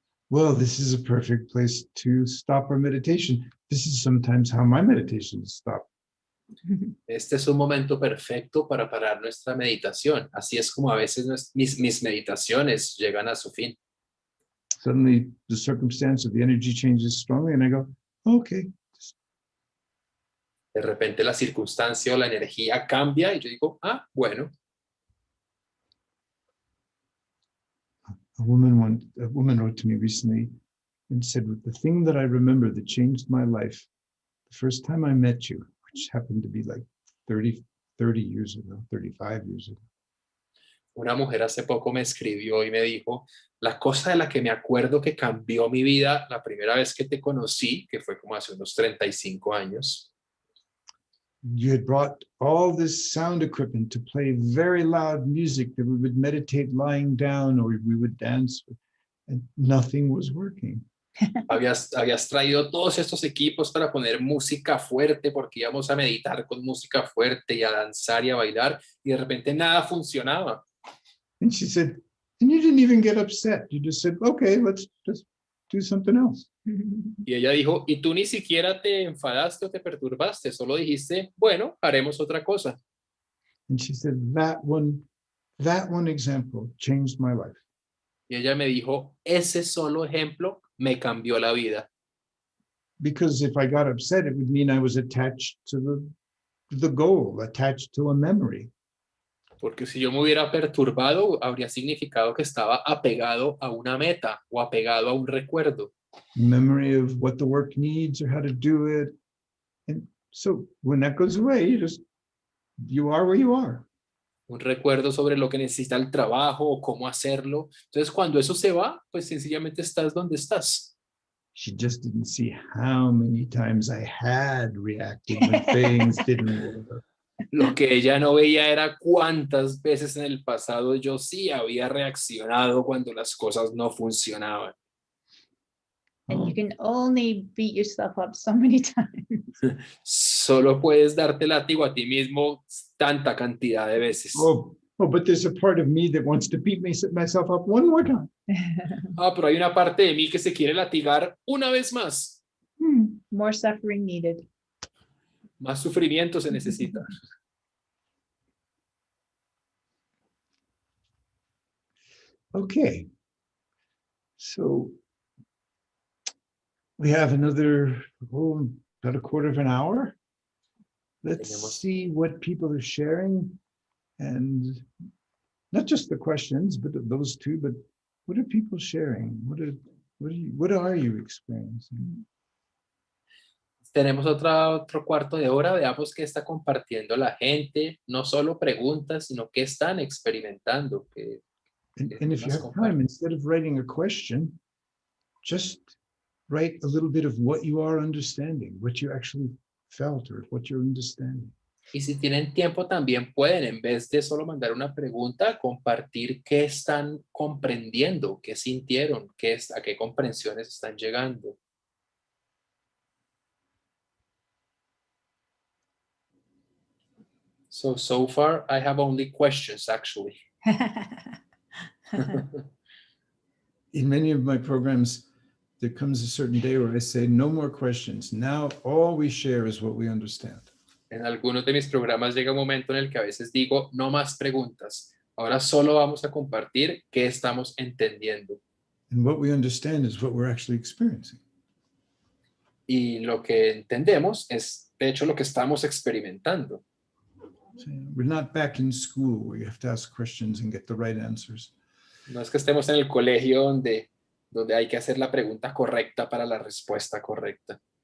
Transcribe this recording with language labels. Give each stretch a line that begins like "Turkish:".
English: Well, this is a perfect place to stop our meditation. This is sometimes how my meditations stop.
Spanish: Este es un momento perfecto para parar nuestra meditación. Así es como a veces mis meditaciones llegan a su fin.
English: Suddenly, the circumstance of the energy changes strongly, and I go, okay.
Spanish: De repente la circunstancia o la energía cambia y yo digo, ah, bueno.
English: A woman wrote to me recently and said, the thing that I remember that changed my life, the first time I met you, which happened to be like 30 years ago, 35 years ago.
Spanish: Una mujer hace poco me escribió y me dijo, la cosa de la que me acuerdo que cambió mi vida la primera vez que te conocí, que fue como hace unos 35 años.
English: You had brought all this sound equipment to play very loud music that we would meditate lying down or we would dance, and nothing was working.
Spanish: Habías traído todos estos equipos para poner música fuerte porque íbamos a meditar con música fuerte y a danzar y a bailar y de repente nada funcionaba.
English: And she said, and you didn't even get upset. You just said, okay, let's just do something else.
Spanish: Y ella dijo, y tú ni siquiera te enfadaste o te perturbaste, solo dijiste, bueno, haremos otra cosa.
English: And she said, that one example changed my life.
Spanish: Y ella me dijo, ese solo ejemplo me cambió la vida.
English: Because if I got upset, it would mean I was attached to the goal, attached to a memory.
Spanish: Porque si yo me hubiera perturbado, habría significado que estaba apegado a una meta o apegado a un recuerdo.
English: Memory of what the work needs or how to do it. And so when that goes away, you are where you are.
Spanish: Un recuerdo sobre lo que necesita el trabajo o cómo hacerlo. Entonces, cuando eso se va, pues sencillamente estás donde estás.
English: She just didn't see how many times I had reacted when things didn't work.
Spanish: Lo que ella no veía era cuántas veces en el pasado yo sí había reaccionado cuando las cosas no funcionaban.
English: And you can only beat yourself up so many times.
Spanish: Solo puedes darte látigo a ti mismo tanta cantidad de veces.
English: Oh, but there's a part of me that wants to beat myself up one more time.
Spanish: Ah, pero hay una parte de mí que se quiere latigar una vez más.
English: More suffering needed.
Spanish: Más sufrimiento se necesita.
English: Okay. So we have about a quarter of an hour. Let's see what people are sharing, and not just the questions, but those two, but what are people sharing? What are you experiencing?
Spanish: Tenemos otro cuarto de hora. Veamos qué está compartiendo la gente. No solo preguntas, sino qué están experimentando.
English: And if you have time, instead of writing a question, just write a little bit of what you are understanding, what you actually felt or what you're understanding.
Spanish: Y si tienen tiempo también pueden, en vez de solo mandar una pregunta, compartir qué están comprendiendo, qué sintieron, a qué comprensiones están llegando.
English: So far, I have only questions, actually. In many of my programs, there comes a certain day where I say, no more questions. Now all we share is what we understand.
Spanish: En algunos de mis programas llega un momento en el que a veces digo, no más preguntas. Ahora solo vamos a compartir qué estamos entendiendo.
English: And what we understand is what we're actually experiencing.
Spanish: Y lo que entendemos es, de hecho, lo que estamos experimentando.
English: So, we're not back in school where you have to ask questions and get the right answers.
Spanish: No es que estemos en el colegio donde hay que hacer la pregunta correcta para la respuesta correcta.